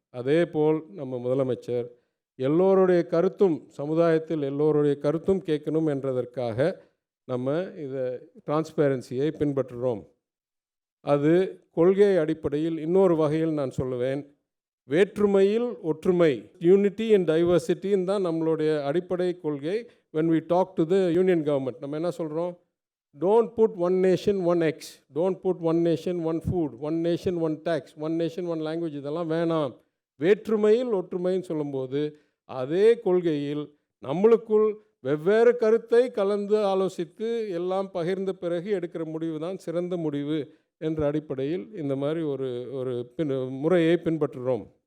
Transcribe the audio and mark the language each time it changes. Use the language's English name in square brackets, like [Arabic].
[Tamil] அதே போல் நம்ம முதலமைச்சர் எல்லோருடைய கருத்தும், சமுதாயத்தில் எல்லோருடைய கருத்தும் கேட்கணும் என்றதற்காக நம்ம இதை டிரான்ஸ்பேரன்சியை பின்பற்றுகிறோம். அது கொள்கை அடிப்படையில் இன்னொரு வகையில் நான் சொல்லுவேன், வேற்றுமையில் ஒற்றுமை, யூனிட்டி அண்ட் டைவர்சிட்டின்னு தான் நம்மளுடைய அடிப்படை கொள்கை. [English] when we talk to the union government [Tamil] நம்ம என்ன சொல்கிறோம், [English] don't put one nation one X, don't put one nation one food, one nation one tax, one nation one language, [Tamil] இதெல்லாம் வேணாம். வேற்றுமையில் ஒற்றுமைன்னு சொல்லும்போது அதே கொள்கையில் நம்மளுக்குள் வெவ்வேறு கருத்தை கலந்து ஆலோசித்து எல்லாம் பகிர்ந்த பிறகு எடுக்கிற முடிவு தான் சிறந்த முடிவு என்ற அடிப்படையில் இந்த மாதிரி ஒரு முறையை பின்பற்றுகிறோம்.